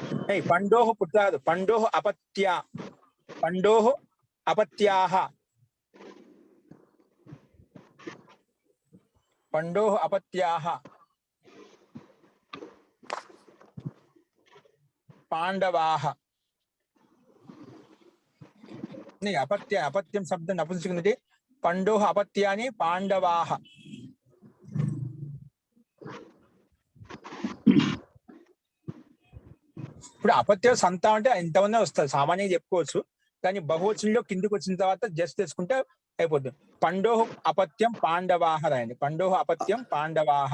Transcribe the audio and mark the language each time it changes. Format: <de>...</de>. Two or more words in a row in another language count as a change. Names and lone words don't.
<sa>పండోః పుత్రాదు, పండోః అపత్య, పండోః అపత్యాః, పండోః అపత్యాః, పాండవాః. अपत्यम शब्द नपुंसकलिंगे पंडोः अपत्यानि पांडवाः.</sa> <te>ఇప్పుడు అపత్య సంతానం అంటే ఇంతమంది వస్తారు, సామాన్యంగా చెప్పుకోవచ్చు. కానీ బహువచనంలో కిందికి వచ్చిన తర్వాత జస్ట్ తీసుకుంటే అయిపోతుంది.</te> <sa>పండోః అపత్యం పాండవాః రాయండి. పండోః అపత్యం పాండవాః.</sa>